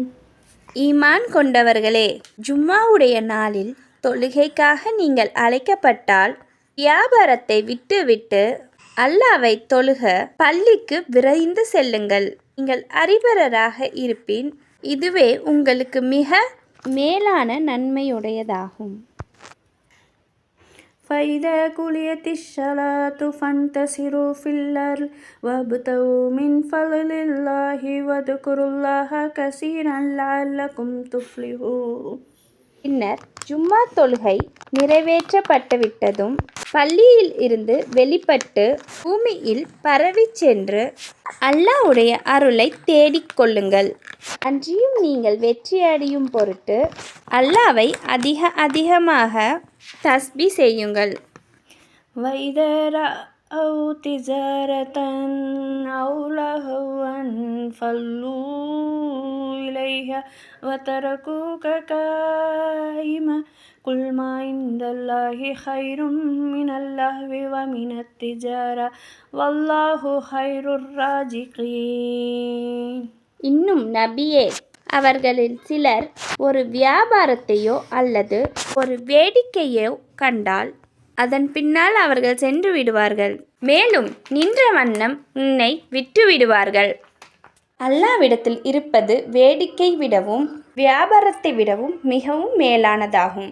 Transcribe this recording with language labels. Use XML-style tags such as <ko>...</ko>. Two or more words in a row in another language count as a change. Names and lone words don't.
<ta>ஈமான் கொண்டவர்களே, ஜும்மாவுடைய நாளில் தொழுகைக்காக நீங்கள் அழைக்கப்பட்டால் வியாபாரத்தை விட்டுவிட்டு அல்லாவை தொழுக பள்ளிக்கு விரைந்து செல்லுங்கள். நீங்கள் அறிவரராக இருப்பின் இதுவே உங்களுக்கு மிக மேலான நன்மையுடையதாகும்.</ta> <ar>فإذا قضيت الصلاة فانتشروا في الأرض وابتغوا من فضل الله واذكروا الله كثيرا لعلكم تفلحون.</ar> <ta>பின்னர் ஜும்மா தொழுகை நிறைவேற்றப்பட்டுவிட்டதும் பள்ளியில் இருந்து வெளிப்பட்டு பூமியில் பரவி சென்று அல்லாஹ்வுடைய அருளை தேடிக்கொள்ளுங்கள். அன்றியும் நீங்கள் வெற்றியடையும் பொருட்டு அல்லாவை அதிகமாக தஸ்பீ செய்யுங்கள்.</ta> <ar>وإذا رأوا تجارة أو لهوا انفضوا إليها وتركوك قائما قل ما عند الله خير من اللهو ومن التجارة والله خير الرازقين.</ar> <ta>இன்னும் நபியே, அவர்களில் சிலர் ஒரு வியாபாரத்தையோ அல்லது ஒரு வேடிக்கையோ கண்டால் அதன் பின்னால் அவர்கள் சென்று விடுவார்கள். மேலும் நின்ற வண்ணம் உன்னை விட்டு விடுவார்கள். அல்லாவிடத்தில் இருப்பது வேடிக்கை விடவும் வியாபாரத்தை விடவும் மிகவும் மேலானதாகும்.</ta>